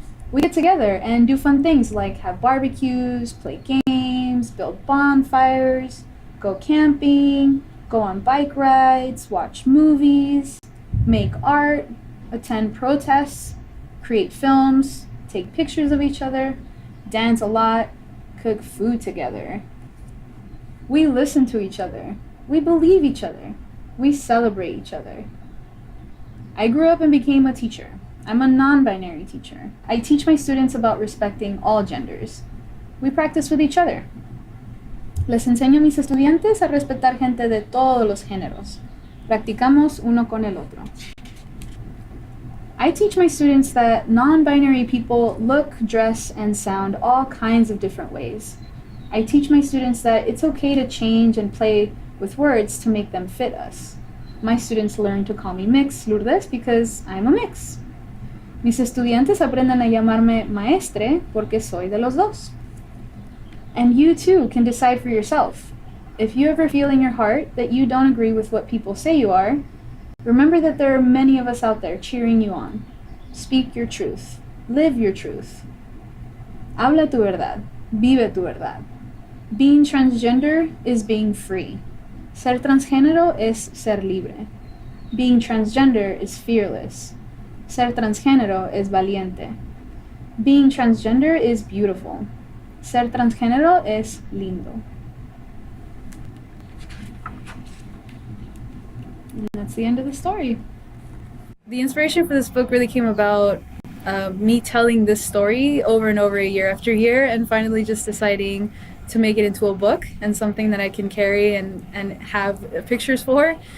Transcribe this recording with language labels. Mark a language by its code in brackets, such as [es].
[en] We get together and do fun things like have barbecues, play games, build bonfires, go camping, go on bike rides, watch movies, make art, attend protests, create films, take pictures of each other, dance a lot, cook food together. We listen to each other. We believe each other. We celebrate each other. I grew up and became a teacher. I'm a non-binary teacher. I teach my students about respecting all genders. We practice with each other. [es] Les enseño a mis estudiantes a respetar gente de todos los géneros. Practicamos uno con el otro. [en] I teach my students that non-binary people look, dress, and sound all kinds of different ways. I teach my students that it's okay to change and play with words to make them fit us. My students learn to call me Mix Lourdes because I'm a mix. [es] Mis estudiantes aprenden a llamarme maestre porque soy de los dos. [en] And you too can decide for yourself. If you ever feel in your heart that you don't agree with what people say you are, remember that there are many of us out there cheering you on. Speak your truth. Live your truth. [es] Habla tu verdad. Vive tu verdad. [en] Being transgender is being free. [es] Ser transgénero es ser libre. [en] Being transgender is fearless. [es] Ser transgénero es valiente. [en] Being transgender is beautiful. [es] Ser transgénero es lindo. [en] And that's the end of the story. The inspiration for this book really came about me telling this story over and over year after year and finally just deciding to make it into a book and something that I can carry and have pictures for.